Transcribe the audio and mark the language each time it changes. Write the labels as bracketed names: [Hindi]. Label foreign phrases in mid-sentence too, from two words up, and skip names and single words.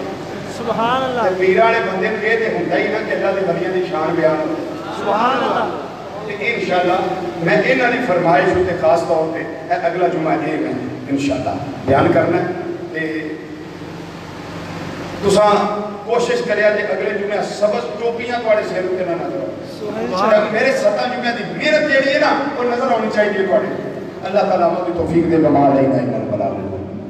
[Arabic] سبحان اللہ [Punjabi] پیراں والے بندے نے یہ تے ہوندا ہی نا کہ اللہ دے ولیاں دی شان بیان ہو. [Arabic] سبحان اللہ. [Punjabi] انشاءاللہ میں انہاں دی فرمائش تے خاص طور پہ اگلا جمعہ یہ میں انشاءاللہ بیان کرنا ہے تے تساں کوشش کریا جے اگلے جمعہ سبز ٹوپیاں تواڈے سر تے نہ نظر آؤ. میرے 7 جمعہ دی محنت جیڑی ہے نا وہ نظر آنی چاہیے تواڈے. [Urdu] اللہ تعالیٰ عمل کی توفیق دے. [Arabic] بما علینا الا البلاغ.